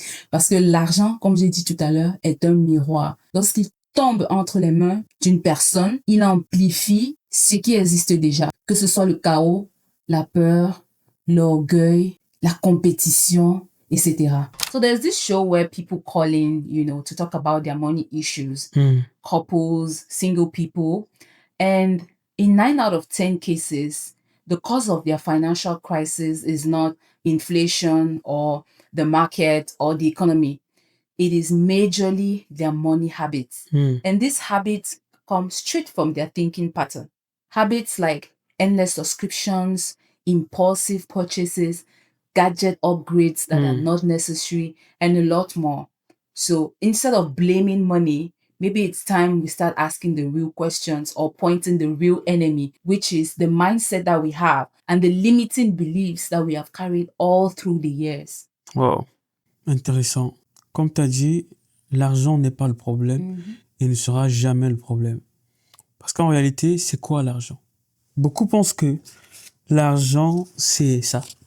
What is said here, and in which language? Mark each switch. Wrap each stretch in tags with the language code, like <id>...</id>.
<fr>Parce que l'argent, comme j'ai dit tout à l'heure, est un miroir. Lorsqu'il tombe entre les mains d'une personne, il amplifie ce qui existe déjà, que ce soit le chaos, la peur, l'orgueil, la compétition, etc.</fr> <en>So there's this show where people call in, to talk about their money issues, couples, single people, and in 9 out of 10 cases, the cause of their financial crisis is not inflation or the market or the economy. It is majorly their money habits. And these habits come straight from their thinking pattern. Habits like endless subscriptions, impulsive purchases, gadget upgrades that are not necessary, and a lot more. So instead of blaming money, maybe it's time we start asking the real questions or pointing the real enemy, which is the mindset that we have and the limiting beliefs that we have carried all through the years.</en> <fr>Wow, intéressant. Comme tu as dit, l'argent n'est pas le problème et ne sera jamais le problème. Parce qu'en réalité, c'est quoi l'argent? Beaucoup pensent que l'argent, c'est ça.</fr>